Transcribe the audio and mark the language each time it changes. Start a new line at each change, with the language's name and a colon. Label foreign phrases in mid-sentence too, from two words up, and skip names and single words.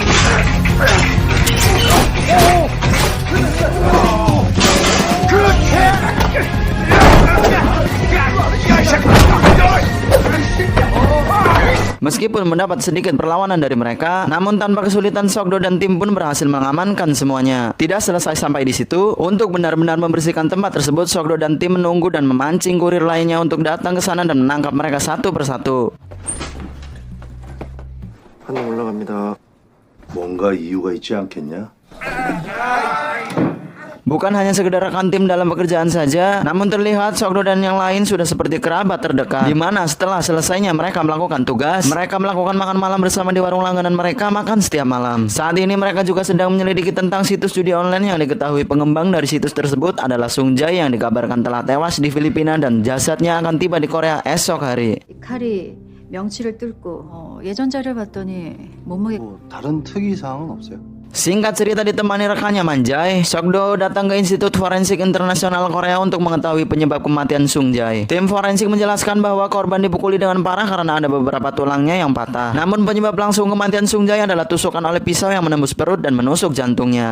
Indonesian: Meskipun mendapat sedikit perlawanan dari mereka, namun tanpa kesulitan Sokdo dan tim pun berhasil mengamankan semuanya. Tidak selesai sampai di situ, untuk benar-benar membersihkan tempat tersebut, Sokdo dan tim menunggu dan memancing kurir lainnya untuk datang ke sana dan menangkap mereka satu persatu.
Korean: 한명 올라갑니다. 뭔가 이유가 있지 않겠냐?
Indonesian: Bukan hanya sekedar rekan tim dalam pekerjaan saja, namun terlihat Sokdo dan yang lain sudah seperti kerabat terdekat. Di mana setelah selesainya mereka melakukan tugas, mereka melakukan makan malam bersama di warung langganan mereka makan setiap malam. Saat ini mereka juga sedang menyelidiki tentang situs judi online yang diketahui pengembang dari situs tersebut adalah Sung Jae yang dikabarkan telah tewas di Filipina dan jasadnya akan tiba di Korea esok hari.
Korean: 칼이 명치를 뚫고 예전 자료를 봤더니 몸무게 뭐 다른 특이 사항은 없어요?
Indonesian: Singkat cerita ditemani rekannya Manjai, Sokdo datang ke Institut Forensik Internasional Korea untuk mengetahui penyebab kematian Sung Jae. Tim forensik menjelaskan bahwa korban dipukuli dengan parah karena ada beberapa tulangnya yang patah. Namun penyebab langsung kematian Sung Jae adalah tusukan oleh pisau yang menembus perut dan menusuk jantungnya.